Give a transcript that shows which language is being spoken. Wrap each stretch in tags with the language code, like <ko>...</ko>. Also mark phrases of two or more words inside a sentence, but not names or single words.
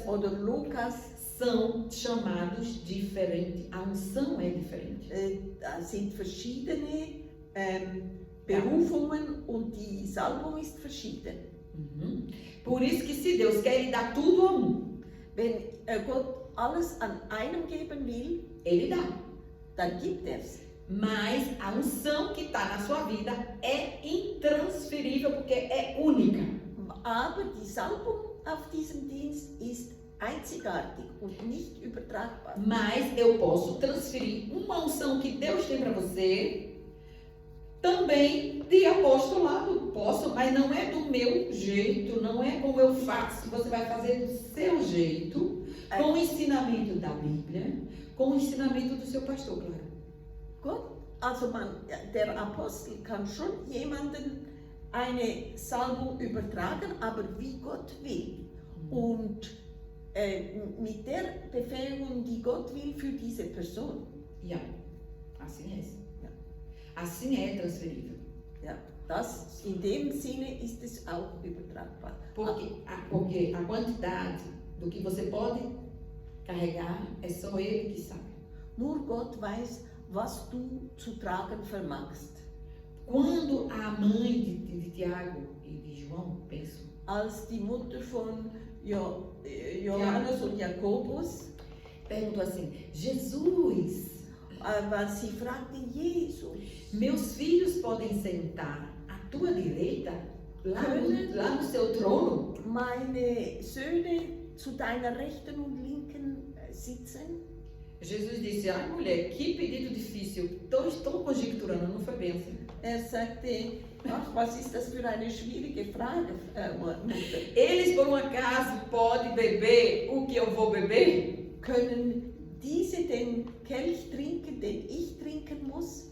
<de>oder Lukas,</de> <pt>são chamados diferente. A unção é diferente.</pt> <de>da sind verschiedene Berufungen und die Salbung ist verschieden.</de> <pt>Por isso que se Deus quer lhe dar tudo a</pt> <de>Wenn Gott alles an einem geben will,</de> <pt>Ele dá.</pt> <de>dann gibt er es.</de> <pt>Mas a unção que está na sua vida é intransferível porque é única.</pt> <de>Aber die Salbung auf diesem Dienst ist einzigartig und nicht übertragbar.</de> <pt>Mas eu posso transferir uma unção que Deus tem para você também de apostolado. Posso, mas não é do meu jeito, não é como eu faço. Você vai fazer do seu jeito, com o ensinamento da Bíblia, com o ensinamento do seu pastor, claro.</pt> <de>Gott, also der Apostel kann schon jemanden eine Salbung übertragen, aber wie Gott will. Und mit der Befähigung, die Gott will für diese Person. Ja.</de> <pt>Assim é.</pt> <de>Ja.</de> <pt>Assim é transferível.</pt> <de>Ja, das, in dem Sinne ist es auch übertragbar.</de> <pt>Porque a quantidade do que você pode carregar é só Ele que sabe.</pt> <de>Nur Gott weiß, was du zu tragen vermagst.</de> <pt>Quando a mãe de Tiago e de João, penso,</pt> <de>Als die Mutter von Johannes und Jakobus,</de> <pt>perguntou assim, Jesus,</pt> <de>aber sie fragte Jesus,</de> <pt>meus filhos podem sentar à tua direita, lá no seu trono?</pt> <de>meine Söhne zu deiner Rechten und Linken sitzen?</de> <pt>Jesus disse, ai mulher, que pedido difícil, estou conjecturando, não foi bem assim.</pt> <de>Sagte, ach, was ist das für eine schwierige Frage, Mutter?</de> <pt>Eles por um acaso podem beber o que eu vou beber?</pt> <de>Können diese den Kelch trinken, den ich trinken muss?</de>